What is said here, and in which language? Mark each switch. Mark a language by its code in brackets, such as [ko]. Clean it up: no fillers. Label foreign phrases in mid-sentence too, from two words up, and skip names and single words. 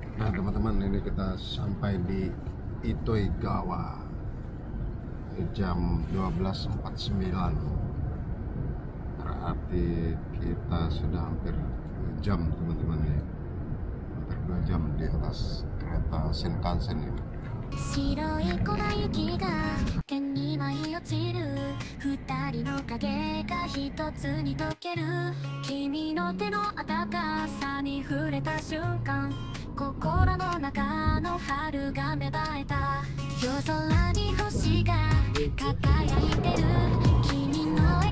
[id] Nah teman-teman, ini kita sampai di Itoigawa jam 12.49, berarti kita sudah hampir 2 jam teman-teman ya, hampir 2 jam di atas kereta Shinkansen ini. [ja] 白い粉雪が剣に舞い落ちる二人の影が一つに溶ける君の手の温かさに触れた瞬間心の中の春が芽生えた夜空に星が輝いてる君の笑